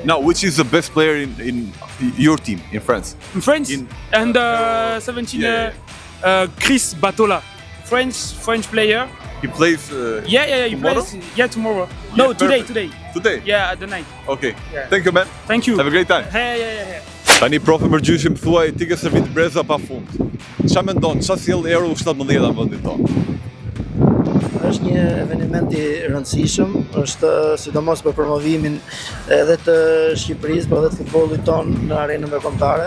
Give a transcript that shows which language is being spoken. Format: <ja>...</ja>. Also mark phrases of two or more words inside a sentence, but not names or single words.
<en>Now, which is the best player in your team in France? In France, and 17, Chris Batola, French player. He plays He tomorrow? plays. Yeah, tomorrow. No, today. Today? Yeah, at the night. Okay. Yeah. Thank you, man. Thank you. Have a great time. Yeah.</en> <sq>Tani profe Mërgjyshi më thuaj, ti ke servit breza pa fund. Qa mendon, qa sjell Euro 17 në vendit tonë? Është një eveniment i rëndësishëm, është sidomos për promovimin edhe të Shqipërisë, por edhe të futbollit tonë në arenën ndërkombëtare.</sq>